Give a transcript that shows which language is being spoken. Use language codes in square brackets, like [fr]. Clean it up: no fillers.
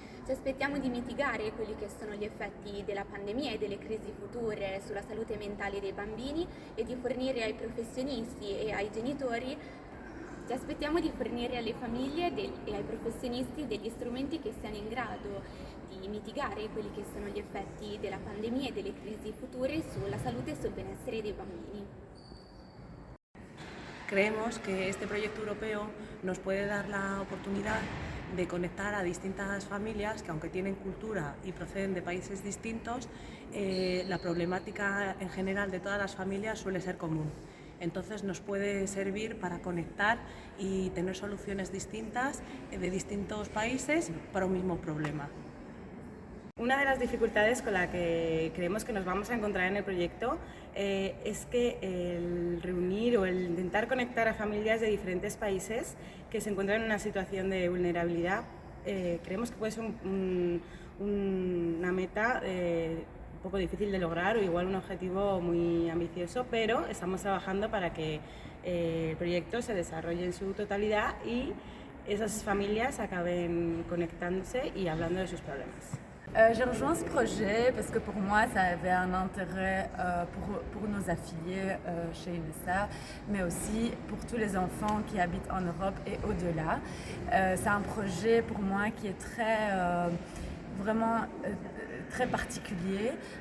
[it] Ci aspettiamo di mitigare quelli che sono gli effetti della pandemia e delle crisi future sulla salute mentale dei bambini e di fornire ai professionisti e ai genitori Ci aspettiamo di fornire alle famiglie e ai professionisti degli strumenti che siano in grado di mitigare quelli che sono gli effetti della pandemia e delle crisi future sulla salute e sul benessere dei bambini. [es] Creemos que este proyecto europeo nos puede dar la oportunidad de conectar a distintas familias que, aunque tienen cultura y proceden de países distintos, la problemática en general de todas las familias suele ser común. Entonces nos puede servir para conectar y tener soluciones distintas de distintos países para un mismo problema. Una de las dificultades con la que creemos que nos vamos a encontrar en el proyecto es que el reunir o el intentar conectar a familias de diferentes países que se encuentran en una situación de vulnerabilidad, creemos que puede ser una meta un poco difícil de lograr o igual un objetivo muy ambicioso, pero estamos trabajando para que el proyecto se desarrolle en su totalidad y esas familias acaben conectándose y hablando de sus problemas. [fr] J'ai rejoint ce projet parce que pour moi, ça avait un intérêt pour nos affiliés chez UNESA, mais aussi pour tous les enfants qui habitent en Europe et au-delà. C'est un projet pour moi qui est vraiment très particulier.